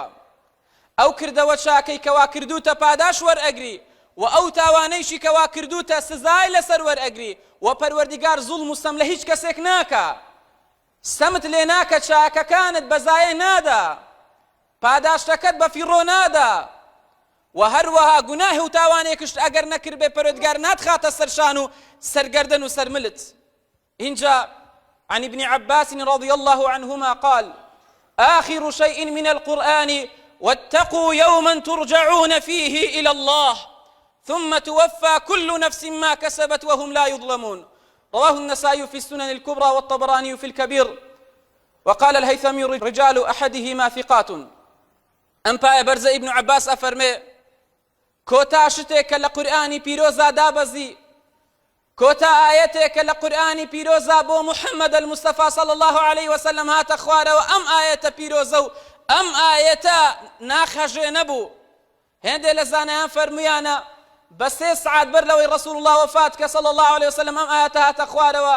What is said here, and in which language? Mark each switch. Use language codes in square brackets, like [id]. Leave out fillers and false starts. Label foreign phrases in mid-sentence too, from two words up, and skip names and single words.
[ckb] ئەو کردەوە چاکەی کەوا کردوتە پاداش وەرئەگری و ئەو تاوانەیشی کەوا کردوتە سزای لەسەر وەرئەگری و پەروەردیگار زوڵم و سەم لە هیچ کەسێک ناکە. سەمت لێ ناکە، چاکەکانت بەزایە نادا، پاداشتەکەت بە فیڕۆ نادا و هەروەها گوناهی و تاوانێکشت ئەگەر نەکرد بێ پەروەردیگار ناتخاتە سەرشان و سەرگەردن و سەرملت. [ar] اینجا عن ابن عباس رضي الله عنهما قال آخر شيء من القرآن واتقوا يوما ترجعون فيه إلى الله ثم توفى كل نفس ما كسبت وهم لا يظلمون. رواه النسائي في السنن الكبرى والطبراني في الكبير. وقال الهيثمي رجال أحدهما ثقات. [ckb] أمبا برز ابن عباس أفرمي كوتا شتێک لە قورئانی پیرۆزا دابەزی، کۆتا ئاەتێکە لە قورئانی پیرۆزا بۆ محەممەد المستەفا [ar] صلی الله عليه وسلم [ckb] هاتە خوارەوە، ئەم ئاەتە پیرۆزە و ئەم ئاەتە ناخەژێ نەبوو. هێندێک لە زانایان فەرمویانە بە 3 سعات بەر لەوەی ڕەسوڵ الله وفات کە [ar] صلی الله عليه وسلم [ckb] ئەم ئاەتە هاتە خوارەوە.